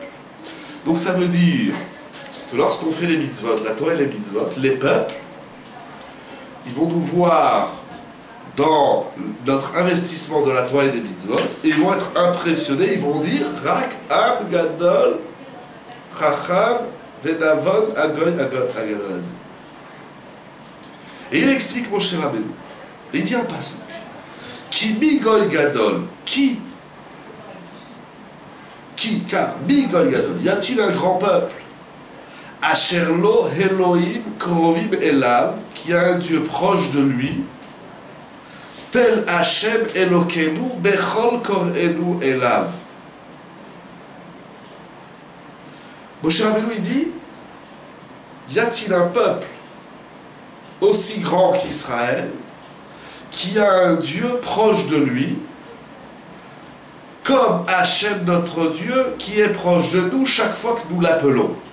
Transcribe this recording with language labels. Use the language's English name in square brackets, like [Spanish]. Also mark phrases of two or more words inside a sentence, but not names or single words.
[French] Donc ça veut dire que lorsqu'on fait les mitzvot, la Torah et les mitzvot, les peuples, ils vont nous voir dans notre investissement de la Torah et des mitzvot, et ils vont être impressionnés, ils vont dire [Hebrew] רק עם גדול חכם ונבון הגוי הגדול הזה. [French] Et il explique Moshe Rabbeinu, et il dit un pasuk, [Hebrew] כי מי גוי גדול, [French] car [Hebrew] מי גוי גדול, [French] y a-t-il un grand peuple, [Hebrew] אשר לו אלהים קרבים אליו, [French] qui a un Dieu proche de lui, tel [Hebrew] השם אלקינו בכל קראנו אליו. [French] Moshe Rabbeinu il dit, y a-t-il un peuple aussi grand qu'Israël, qui a un Dieu proche de lui, comme Hachem notre Dieu, qui est proche de nous chaque fois que nous l'appelons.